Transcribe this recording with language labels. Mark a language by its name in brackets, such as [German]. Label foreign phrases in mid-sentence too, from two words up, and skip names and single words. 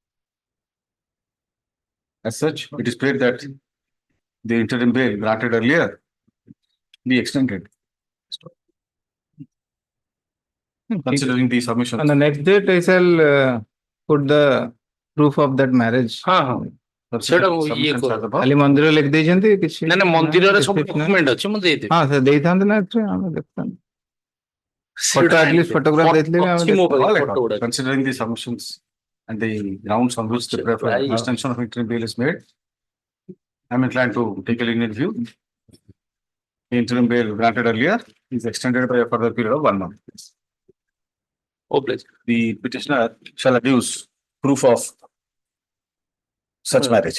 [English] As such, it is prayed that the interim bail granted earlier be extended. Considering the submission. On the next date, I shall put the proof of that marriage. [Odia] ସେଟା ଇଏ କର ଖାଲି ମନ୍ଦିର ଲେଖି ଦେଇଛନ୍ତି କିଛି ନା ନା ମନ୍ଦିରରେ ସବୁ ଡକ୍ୟୁମେଣ୍ଟ ଅଛି ମୁଁ ଦେଇଦେବି ହଁ ସେ ଦେଇଥାନ୍ତେ ନା ଏଥିରେ ଆମେ ଦେଖଥାନ୍ତେ [English] photo atleast photograph [Odia] ଦେଇଥିଲେ ବି ଆମେ [English] All considering the submissions and the grounds on which the extension of interim bail is made, I am inclined to take a lenient view. The interim bail granted earlier is extended by a further period of 1 month. The petitioner shall adduce proof of such marriage.